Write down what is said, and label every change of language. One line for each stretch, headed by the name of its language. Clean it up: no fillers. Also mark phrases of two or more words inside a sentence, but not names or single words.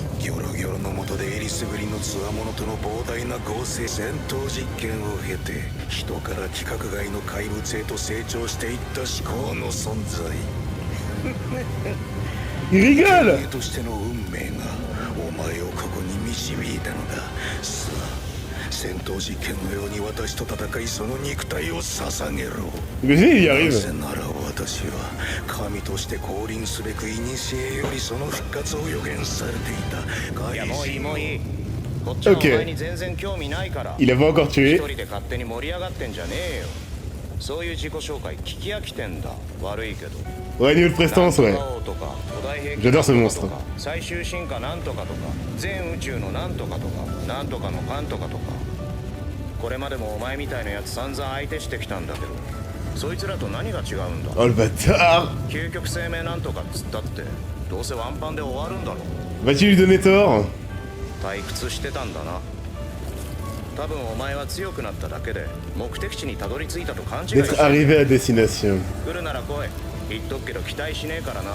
Japanese: ギョロギョロの下でえりすぐりの強者との膨大な合成戦闘実験を経て人から規格外の怪物へと成長していった思考の存在。
French: Il rigole.
Japanese: としての運命がお前をここに導いたのだ。さあ戦闘実験のように私と戦いその肉体を捧げろ。
French: Imagine, il y
Japanese: な
French: arrive.
Japanese: ぜなら私は神として降臨すべく古よりその復活を予言されていた怪人。もういいもういい。こっちはお
French: Ok.
Japanese: 前に全然興味ないから。
French: Il avait encore
Japanese: 一
French: tué.
Japanese: 人で勝手に盛り上がってんじゃねえよ。そういう自己紹介聞き飽きてんだ。悪いけど。
French: Ouais, niveau de prestance, ouais. J'adore ce monstre.
Japanese: 最終進化なんとかとか全宇宙のなんとかとかなんとかのかんとかとか。これまでもお前みたいなやつ散々相手してきたんだけど、そいつらと何が違うんだ。
French: Oh le bâtard.
Japanese: 究極生命なんとかっつったってどうせワンパンで終わるんだろ。
French: Vas-tu lui donner tort?
Japanese: 退屈してたんだな。多分お前は強くなっただけで目的地にたどり着いたと勘違いして
French: D'être arrivé à destination.
Japanese: 来るなら来い。言っとくけど期待しねえからな。